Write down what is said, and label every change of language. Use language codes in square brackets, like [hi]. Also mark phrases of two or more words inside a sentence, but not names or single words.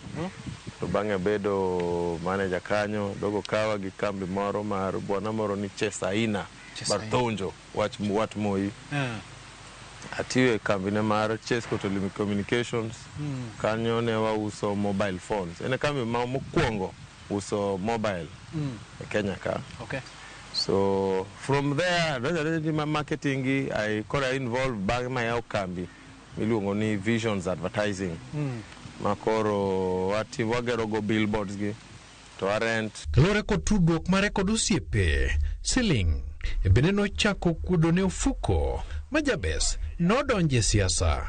[luo] To bang'e bedo manager kanyo, dogo kawa gi kambi moro mar bwana moro ni Chesaina Bartonjo, wat moi. Atiwe kambi ne mar Chesco Telecommunications. Kanyo ne wa uso [en] mobile phones. [luo] Ene kambi ma mokwongo uso mobile e Kenya ka. Okay. [en] So from there, my marketing I got involved bang my kambi. [luo] Miluongo ni Visions Advertising. Makoro wagero go billboards gi [en] to rent. [luo] Kalore kod tudruok mare kod osiepe Siling e bende nochako kuodo ne ofuko ma Jabez nodonje siasa.